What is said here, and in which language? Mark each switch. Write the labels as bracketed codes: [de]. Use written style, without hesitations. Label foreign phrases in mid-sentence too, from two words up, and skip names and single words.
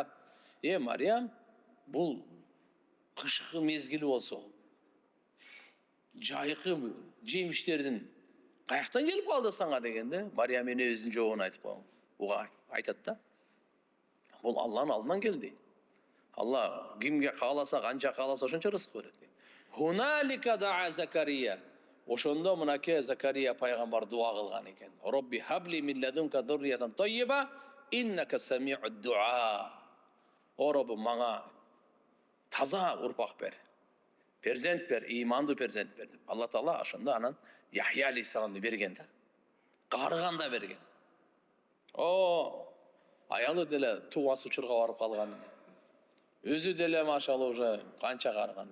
[ky] Maryam, бул кышкы мезгили болсо жайкы жемиштердин каяктан келип калды сага дегенде Мариям энебиздин жообун айтып калган. Буга айтат да. Бул Алланын алдынан келди. Алла кимге кааласа, канча кааласа ошончо рызык берет. [ar] هنالك دعا زكريا. [ky] Ошондо мынакей Закария пайгамбар дуа кылган экен. [ar] ربِّ هب لي من لدنك ذرية طيبة إنك سميع الدعاء. [ky] О Роббум, мага таза урпак бер. Перзент бер, имандуу перзент бер деп. Алла Таала ошондо анан Яхья алейхиссаламды берген да. Карыганда берген. Аялы деле тугасы учурга барып калган. Өзү деле машалла уже канча карыган.